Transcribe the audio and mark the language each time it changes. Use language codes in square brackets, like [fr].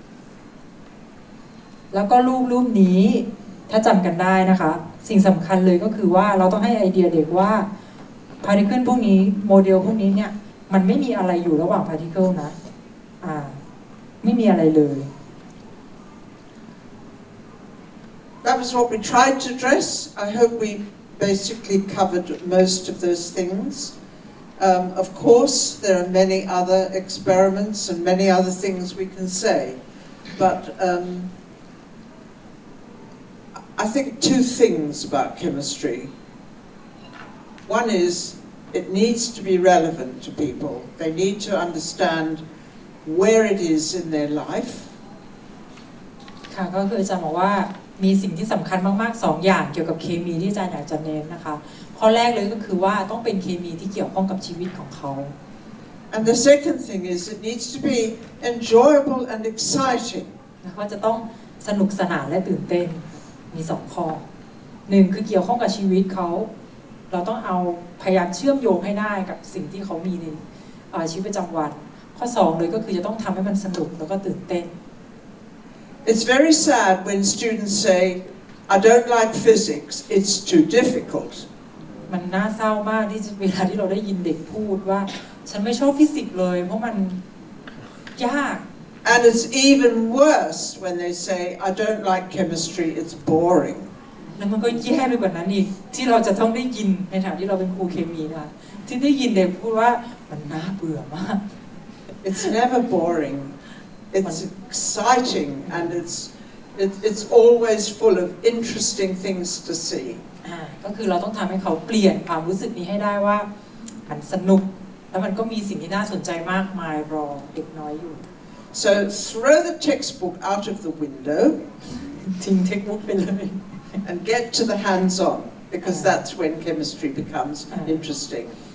[th] ๆแล้วก็รูปนี้ถ้าจำกันได้นะคะสิ่งสำคัญเลยก็คือว่าเราต้องให้ไอเดียเด็กว่าพาร์ติเคิลพวกนี้โมเดลพวกนี้เนี่ยมันไม่มีอะไรอยู่ระหว่างพาร์ติเคิลนะไม่มีอะไรเลย [en] That was what we tried to address. I hope we basically covered most of those things. Of course, there are many other experiments and many other things we can say, but I think two things about chemistry. One is it needs to be relevant to people. They need to understand where it is in their life. [th] ค่ะก็คืออาจารย์บอกว่ามีสิ่งที่สำคัญมากๆ2อย่างเกี่ยวกับเคมีที่อาจารย์อยากจะเน้นนะคะข้อแรกเลยก็คือว่าต้องเป็นเคมีที่เกี่ยวข้องกับชีวิตของเขา [en] And the second thing is it needs to be enjoyable and exciting. [th] ว่าจะต้องสนุกสนานและตื่นเต้นมี2ข้อ1คือเกี่ยวข้องกับชีวิตเขาเราต้องเอาพยายามเชื่อมโยงให้ได้กับสิ่งที่เขามีในชีวิตประจำวันข้อ2เลยก็คือจะต้องทำให้มันสนุกแล้วก็ตื่นเต้น [en] It's very sad when students say, I don't like physics, it's too difficult. [th] มันน่าเศร้ามากที่เวลาที่เราได้ยินเด็กพูดว่าฉันไม่ชอบฟิสิกส์เลยเพราะมันยาก [en] And it's even worse when they say, I don't like chemistry, it's boring. [th] แล้วมันก็แย่ไปกว่านั้นอีกที่เราจะต้องได้ยินในฐานะที่เราเป็นครูเคมีนะคะที่ได้ยินเด็กพูดว่ามันน่าเบื่อมาก [en] It's never boring. It's exciting and it's always full of interesting things to see. [th] ก็คือเราต้องทำให้เขาเปลี่ยนความรู้สึกนี้ให้ได้ว่ามันสนุกแล้วมันก็มีสิ่งที่น่าสนใจมากมายรอเด็กน้อยอยู่ [en] So throw the textbook out of the window [th] ทิ้งเทคนิคไปเลย [en] and get to the hands-on because that's when chemistry becomes interesting.